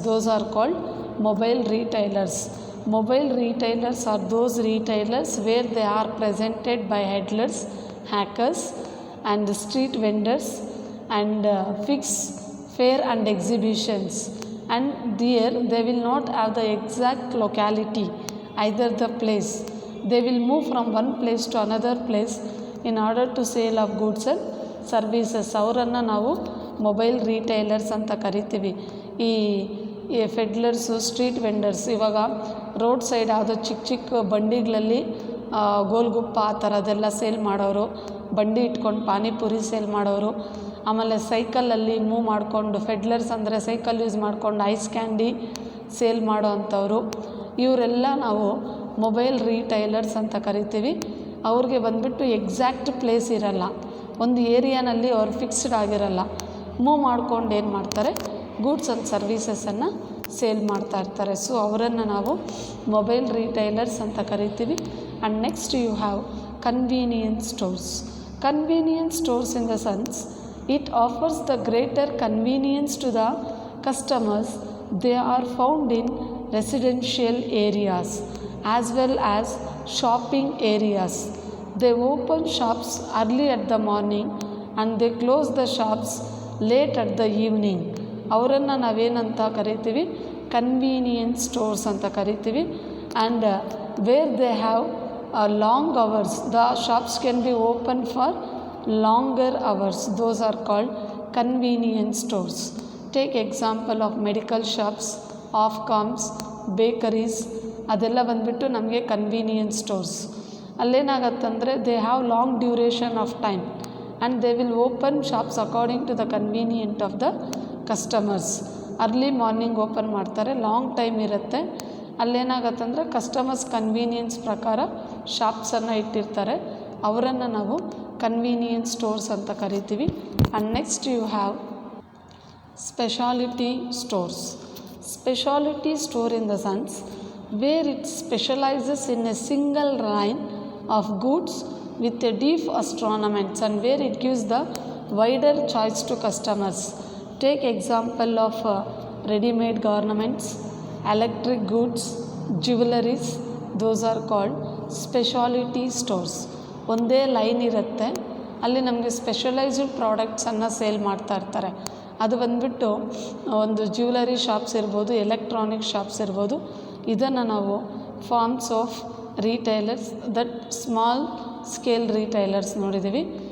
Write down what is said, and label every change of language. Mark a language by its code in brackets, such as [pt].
[en] Those are called mobile retailers. Mobile retailers are those retailers where they are presented by peddlers, hackers and street vendors, and fix fair and exhibitions, and there they will not have the exact locality, either the place, They will move from one place to another place in order to sale of goods and services. [kn] ಅವರನ್ನು ನಾವು mobile ರೀಟೈಲರ್ಸ್ ಅಂತ ಕರಿತೀವಿ. ಈ ಫೆಡ್ಲರ್ಸು, street vendors, ಇವಾಗ road side ಯಾವುದೋ ಚಿಕ್ಕ ಚಿಕ್ಕ ಬಂಡಿಗಳಲ್ಲಿ ಗೋಲ್ಗುಪ್ಪ ಆ ಥರದ್ದೆಲ್ಲ ಸೇಲ್ ಮಾಡೋರು, ಬಂಡಿ ಇಟ್ಕೊಂಡು ಪಾನಿಪುರಿ ಸೇಲ್ ಮಾಡೋರು, ಆಮೇಲೆ ಸೈಕಲಲ್ಲಿ ಮೂವ್ ಮಾಡಿಕೊಂಡು, ಫೆಡ್ಲರ್ಸ್ ಅಂದರೆ ಸೈಕಲ್ ಯೂಸ್ ಮಾಡ್ಕೊಂಡು ಐಸ್ ಕ್ಯಾಂಡಿ ಸೇಲ್ ಮಾಡೋ ಅಂಥವ್ರು, ಇವರೆಲ್ಲ ನಾವು ಮೊಬೈಲ್ ರೀಟೈಲರ್ಸ್ ಅಂತ ಕರಿತೀವಿ. ಅವ್ರಿಗೆ ಬಂದುಬಿಟ್ಟು ಎಕ್ಸಾಕ್ಟ್ ಪ್ಲೇಸ್ ಇರಲ್ಲ, ಒಂದು ಏರಿಯಾನಲ್ಲಿ ಅವ್ರು ಫಿಕ್ಸ್ಡ್ ಆಗಿರಲ್ಲ, ಮೂವ್ ಮಾಡ್ಕೊಂಡು ಏನು ಮಾಡ್ತಾರೆ, ಗೂಡ್ಸ್ ಆ್ಯಂಡ್ ಸರ್ವೀಸಸನ್ನು ಸೇಲ್ ಮಾಡ್ತಾ ಇರ್ತಾರೆ. ಸೊ ಅವರನ್ನು ನಾವು ಮೊಬೈಲ್ ರೀಟೈಲರ್ಸ್ ಅಂತ ಕರಿತೀವಿ. [en] And next you have convenience stores. Convenience stores in the sense it offers the greater convenience to the customers. They are found in residential areas as well as shopping areas. They open shops early at the morning and they close the shops late at the evening. [kn] ಅವರನ್ನು ನಾವೇನಂತ ಕರಿತೀವಿ, convenience stores ಅಂತ ಕರಿತೀವಿ. [en] And where they have long hours, the shops can be open for longer hours. Those are called convenience stores. Take example of medical shops, ಆಫ್ಕಾಮ್ಸ್, bakeries, [kn] ಅದೆಲ್ಲ ಬಂದುಬಿಟ್ಟು ನಮಗೆ [en] Convenience stores. [kn] ಅಲ್ಲೇನಾಗತ್ತಂದರೆ [en] They have long duration of time and they will open shops according to the convenient of the customers. [kn] Early morning open ಮಾಡ್ತಾರೆ, long time ಇರುತ್ತೆ. ಅಲ್ಲೇನಾಗತ್ತಂದರೆ customers convenience ಪ್ರಕಾರ ಶಾಪ್ಸನ್ನು ಇಟ್ಟಿರ್ತಾರೆ. ಅವರನ್ನು ನಾವು convenience stores ಅಂತ ಕರಿತೀವಿ. [en] And next you have specialty stores. Specialty store in the sense where it specializes in a single line of goods with a deep assortment and where it gives the wider choice to customers. Take example of ready-made garments, electric goods, jewelries. Those are called specialty stores. [kn] ಒಂದೇ line ಇರುತ್ತೆ, ಅಲ್ಲಿ ನಮಗೆ specialised ಪ್ರಾಡಕ್ಟ್ಸನ್ನು sale ಮಾಡ್ತಾ ಇರ್ತಾರೆ. ಅದು ಬಂದುಬಿಟ್ಟು ಒಂದು jewellery shops ಇರ್ಬೋದು, ಎಲೆಕ್ಟ್ರಾನಿಕ್ ಶಾಪ್ಸ್ ಇರ್ಬೋದು. ಇದನ್ನು ನಾವು forms of ರೀಟೈಲರ್ಸ್, that small scale ರೀಟೈಲರ್ಸ್ ನೋಡಿದ್ದೀವಿ.